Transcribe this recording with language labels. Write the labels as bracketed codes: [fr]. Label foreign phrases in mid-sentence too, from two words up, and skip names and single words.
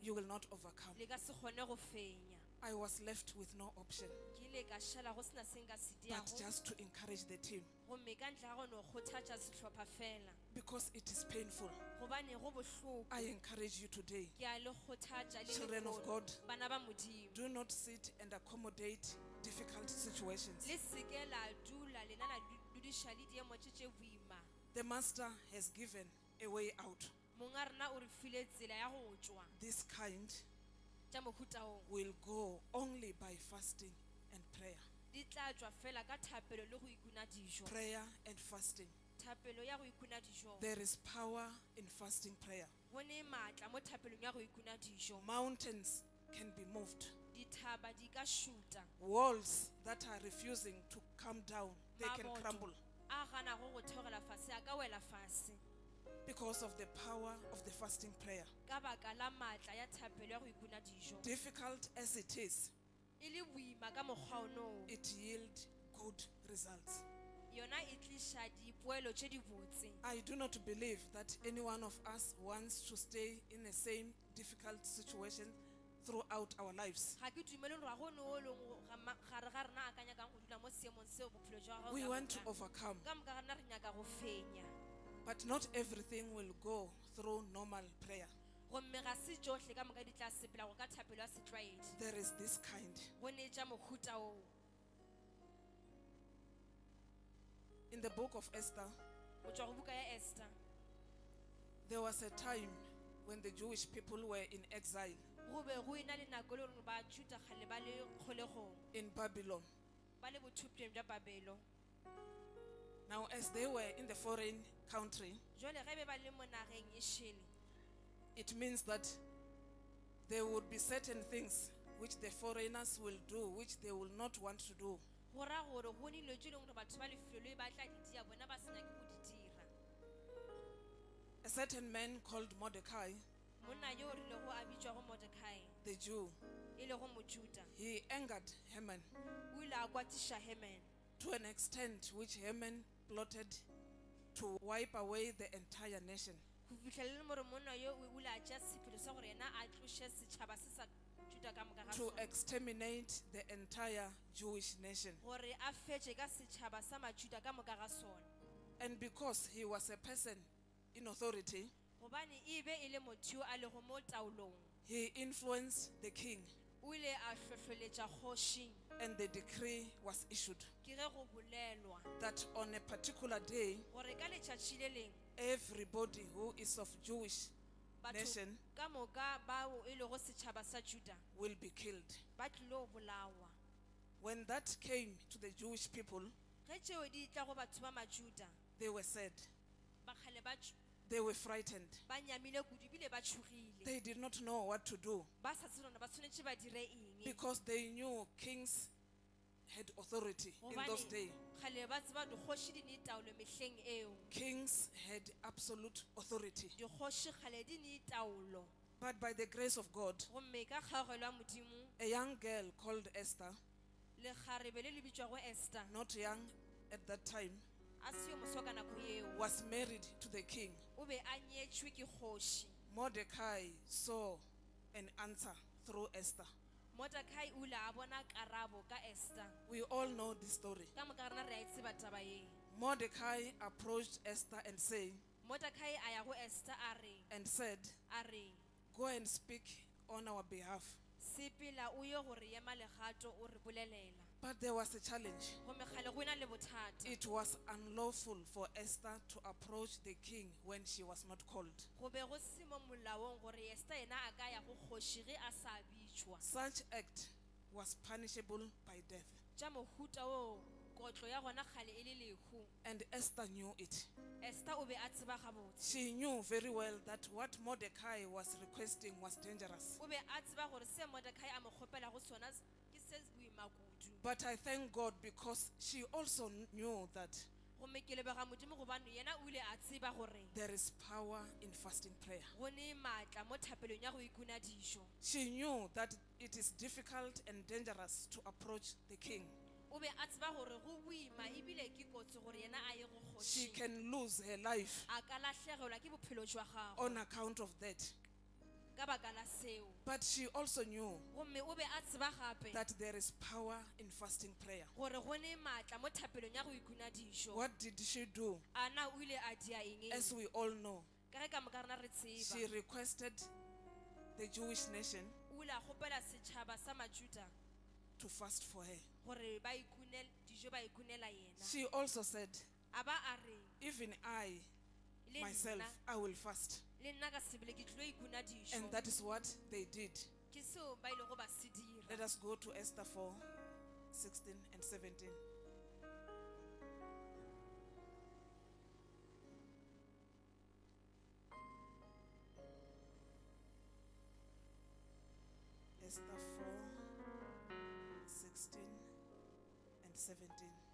[en] you will not overcome. [nso] le ka se kgone go fenya. [en] I was left with no option [nso] Ke ile ka šala go sena se nka se [en] but [nso] diago [en] just to encourage the team [nso] gomme ka ntle ga go no kgothatša sehlopha fela [en] because it is painful. [nso] gobane go bohloko. [en] I encourage you today, [nso] Ke a le kgothatša le [en] children of [nso] lekgolo, [en] God, [nso] bana ba Modimo. [en] do not sit and accommodate difficult situations. [nso] Le se ke la dula lena la dudiša le diemo tše boima. [en] The master has given a way out. [nso] Monga rena o re file tsela ya go tšwa [en] This kind [nso] tša mohuta o. [en] will go only by fasting and prayer. [nso] Di tla tšwa fela ka thapelo le go ikuna dijo. [en] Prayer and fasting. [nso] Thapelo ya go ikuna dijo. [en] There is power in fasting prayer. [nso] Go ne maatla mo thapelong ya go ikuna dijo. [en] Mountains can be moved. [nso] Dithaba di ka šuta. [en] Walls that are refusing to come down, they can [nso] Maboto [en] crumble [nso] a ganago go theogela fase a ka wela fase [en] because of the power of the fasting prayer. [nso] ka baka la maatla ya thapelo ya go ikuna dijo. [en] Difficult as it is, [nso] E le boima ka mokgwa ono [en] it yields good results. [nso] yona e tliša dipoelo tše di botse. [en] I do not believe that any one of us wants to stay in the same difficult situation throughout our lives. [nso] Ga ke dumele gore ga go ne o leng gare ga rena a ka nyakang go dula mo seemong seo bophelo jwa gago [en] We [nso] ka [en] want to [nso] moka. [en] overcome, [nso] Ka moka ga rena re nyaka go fenya [en] but not everything will go through normal prayer. [nso] gomme ga se tsohle ka moka di tla sepela go ka thapelo ya setlwaedi. [en] There is this kind. [nso] Go ne tša mohuta o. [en] In the book of Esther, [nso] Go tšwa go buka ya Esther [en] there was a time when the Jewish people were in exile [nso] go be go ena le nako le gore bajuda kgale ba le kgolegong [en] in Babylon. [nso] ba le bothupelong bja Babelo. [en] Now, as they were in the foreign country, [nso] Jwale ge be ba le mo nageng e šele [en] it means that there would be certain things which the foreigners will do, which they will not want to do. [nso] go ra gore go ne dilo tše e leng gore batho ba lefelo le ba tla di dia bona ba se nyake go di dira. [en] A certain man called Mordecai, [nso] Monna yo o rilego a bitšwa go Mordekai [en] the Jew, [nso] e lego mojuda [en] he angered Haman [nso] o ile a kwatiša Haman [en] to an extent which Haman plotted to wipe away the entire nation. [nso] go fitlhelele more monna yo o ile a tšea sephelo sa gore yena a tloše setšhaba se sa juda ka moka ga [en] To [nso] sona [en] exterminate the entire Jewish nation. [nso] gore a fetše ka setšhaba sa majuda ka moka ga sona. [en] And because he was a person in authority, [nso] Gobane e be e le motho yo a lego mo taolong, [en] he influenced the king, [nso] o ile a hlohloletša kgoši [en] and the decree was issued [nso] ke ge go bolelwa [en] that on a particular day, [nso] gore ka letšatši le leng [en] everybody who is of Jewish [nso] batho [en] nation [nso] ka moka bao e lego setšhaba sa Juda [en] will be killed. [nso] ba tlile go bolawa. [en] When that came to the Jewish people, [nso] Ge tšeo di tla go batho ba Majuda [en] they were sad. [nso] ba kgale ba [en] They were frightened. [nso] ba nyamile kudu bile ba tšhogile [en] They did not know what to do [nso] ba sa tsebe gore ba tshwanetse ba dire eng [en] because they knew kings had authority in those days. [nso] kgale ba tseba dikgoši di ne taolo mehleng eo. [en] Kings had absolute authority. [nso] Dikgoši kgale di ne taolo [en] But by the grace of God, [nso] gomme ka kgaogelo ya modimo [en] a young girl called Esther, [nso] lekgarebe le le bitswago Esther [en] not young at that time, [nso] a seo moso ka nako eo [en] was married to the king. [nso] o be a nyetšwe ke kgoši. [en] Mordecai saw an answer through Esther. [nso] Mordecai o ile a bona karabo ka Esther. [en] We all know this story. [nso] Ka moka rena re a e tseba taba ye. [en] Mordecai approached Esther and [nso] Mordecai a ya go Esther [en] said, [nso] a re [en] go and speak on our behalf. [nso] sepela o ye gore ema legato o re bolelela. [en] But there was a challenge. [nso] Gomme kgale go ena le bothata. [en] It was unlawful for Esther to approach the king when she was not called. [nso] Go be go se mo molaong gore Esther ena a ka ya go kgoši ge a sa bitšwa. [en] Such act was punishable by death. [nso] Tša mohuta o kotlo ya gona kgale e le lehu. [en] And Esther knew it. [nso] Esther o be a tseba gabotse. [en] She knew very well that what Mordecai was requesting was dangerous. [nso] O be a tseba gore se Mordecai a mo kgopela go sona ke se boima kudu. [en] But I thank God because she also knew that [nso] Gomme ke lebega modimo gobane yena o ile a tseba gore [en] there is power in fasting prayer. [nso] go ne maatla mo thapelong ya go ikuna dijo. [en] She knew that it is difficult and dangerous to approach the king. [nso] O be a tseba gore go boima ebile ke kotsi gore yena a ye go [en] She [nso] kgoši. [en] can lose her life [nso] A ka lahlegelwa ke bophelo jwa gagwe [en] on account of that. [nso] ka baka la seo. [en] But she also knew [nso] Gomme o be a tseba gape [en] that there is power in fasting prayer. [nso] gore go ne maatla mo thapelong ya go ikuna dijo. [en] What did she do? [nso] Ana o ile a dia eng? [en] As we all know, [nso] Ka ge ka moka rena re [en] she [nso] tseba. [en] requested the Jewish nation [nso] O ile a kgopela setšhaba sa Majuda [en] to fast for her. [nso] gore ba ikune dijo ba ikunela yena. [en] She also said, [nso] A ba a re [en] even I, [nso] le [en] myself, [nso] nna [en] I will fast. [nso] le nna ka sebele ke tlo ikuna dijo. [en] And that is what they did. [nso] Ke seo ba ile go ba se dira. [en] Let us go to Esther 4:16 and 17. Esther 4:16 and 17.